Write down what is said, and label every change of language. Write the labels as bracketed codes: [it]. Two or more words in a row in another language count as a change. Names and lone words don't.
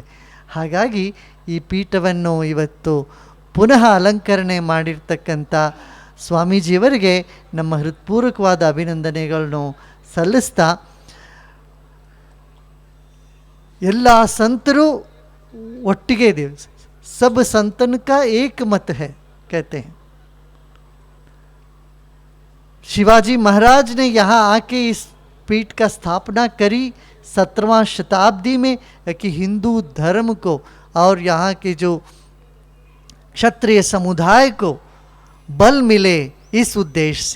[kn] ಹಾಗಾಗಿ ಈ ಪೀಠವನ್ನು ಇವತ್ತು ಪುನಃ ಅಲಂಕರಣೆ ಮಾಡಿರ್ತಕ್ಕಂಥ ಸ್ವಾಮೀಜಿಯವರಿಗೆ ನಮ್ಮ ಹೃತ್ಪೂರ್ವಕವಾದ ಅಭಿನಂದನೆಗಳನ್ನು ಸಲ್ಲಿಸ್ತಾ, ಎಲ್ಲ ಸಂತರು ಒಟ್ಟಿಗೆ ಇದ್ದೀವಿ. [hi] सब संतन का एक मत है कहते हैं. शिवाजी महाराज ने यहाँ आके इस पीठ का स्थापना करी 17वां शताब्दी में कि हिंदू धर्म को और यहाँ के जो क्षत्रिय समुदाय को बल मिले इस उद्देश्य से.